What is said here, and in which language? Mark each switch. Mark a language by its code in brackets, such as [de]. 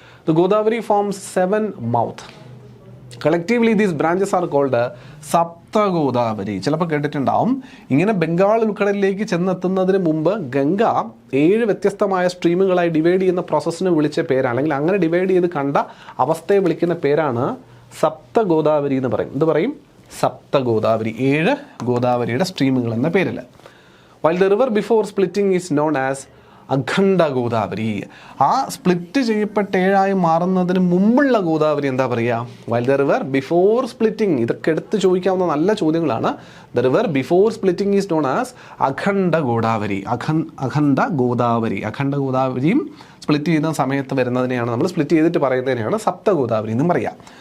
[en] The Godavari forms 7 mouth. Collectively these branches are called Sapta Godavari. [ml] ചിലപ്പോൾ കേട്ടിട്ടുണ്ടാവും, ഇങ്ങനെ ബംഗാൾ ഉൾക്കടലിലേക്ക് ചെന്നെത്തുന്നതിന് മുമ്പ് ഗംഗ 7 വ്യത്യസ്തമായ സ്ട്രീമുകളായി ഡിവൈഡ് ചെയ്യുന്ന പ്രോസസ്സിനെ വിളിച്ച പേരാണ്, അല്ലെങ്കിൽ അങ്ങനെ ഡിവൈഡ് ചെയ്ത് കണ്ട അവസ്ഥയെ വിളിക്കുന്ന പേരാണ് സപ്ത ഗോദാവരി എന്ന് പറയും. എന്ത് പറയും? സപ്ത ഗോദാവരി, 7 ഗോദാവരിയുടെ സ്ട്രീമുകൾ എന്ന പേരിൽ. [en] While the river before splitting is known as [ml] അഖണ്ഡ ഗോദാവരി. ആ സ്പ്ലിറ്റ് ചെയ്യപ്പെട്ട 7 മാറുന്നതിന് മുമ്പുള്ള ഗോദാവരി എന്താ പറയുക? [en] While the river before splitting. [ml] ഇതൊക്കെ എടുത്ത് ചോദിക്കാവുന്ന നല്ല ചോദ്യങ്ങളാണ്. [en] The river before splitting is known as Akhanda Godavari. [ml] Akhanda Godavari. Akhanda ഗോദാവരിയും split ചെയ്യുന്ന സമയത്ത് വരുന്നതിനെയാണ് നമ്മൾ സ്പ്ലിറ്റ് ചെയ്തിട്ട് പറയുന്നതിനെയാണ് സപ്ത ഗോദാവരി എന്നും പറയാം.